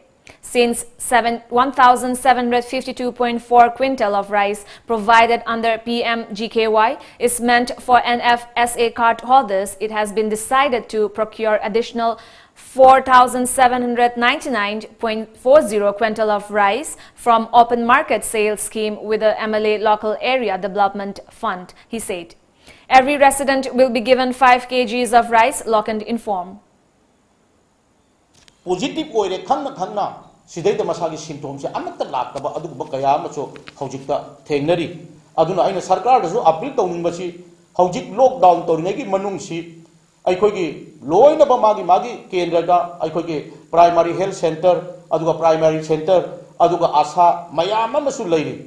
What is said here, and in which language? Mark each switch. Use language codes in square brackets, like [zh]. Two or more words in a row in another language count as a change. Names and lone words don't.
[en] Since 1,752.4 quintal of rice provided under PMGKY is meant for NFSA card holders, it has been decided to procure additional 4,799.40 quintal of rice from open market sales scheme with the MLA Local Area Development Fund, he said. Every resident will be given 5 kgs of rice, Loken informed. [mni] Positive oire khanna sidai da masagi symptoms amatta laktaba aduba kaya macho hojikta thengnari aduna aina sarkar da appeal tawning si hojik lockdown tawringi manung si aikhogi loina ba magi kendra da aikhogi [en] primary health center [mni] aduga [en] primary center [mni] aduga asa mayama masu leiri